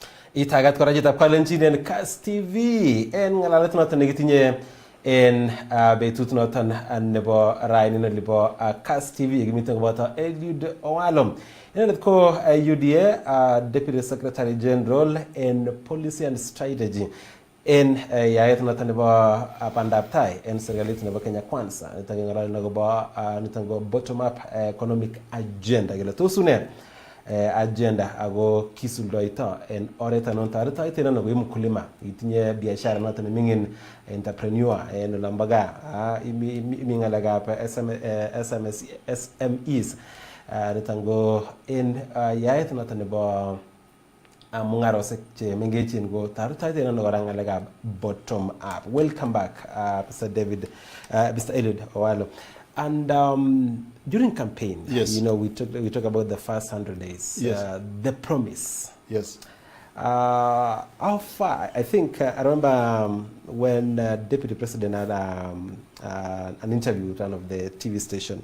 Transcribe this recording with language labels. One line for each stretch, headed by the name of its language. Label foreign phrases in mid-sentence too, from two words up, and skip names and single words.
Kalenjin: itagat kora jitab kalenjin en Kass TV en ngalalet noton nekitinye en betut noton nebo raini nebo Kass TV yekimiten koboto Eliud Owalo. Inendet ko
English: UDA Deputy Secretary General in Policy and Strategy
Kalenjin: en yaet noton nebo bandab tai en serikalit nebo Kenya Kwanza. Niton ngalalet niton go
English: bottom up economic agenda
Kalenjin: kele tosune agenda ago kisuldoito en oret anon taretoito en ano mkulima itinye biashara noton mingin entrepreneur en lambaga imingalagap SMEs nitango en yaet noton nebo mungarosek che mengechin go taretoito en ano ngalagap
English: bottom up. Welcome back Mr. Eliud Owalo. And during campaign, yes, you know, we talk about the first 100 days, yes, the promise. Yes. How far? I think I remember when Deputy President had an interview with one of the TV station.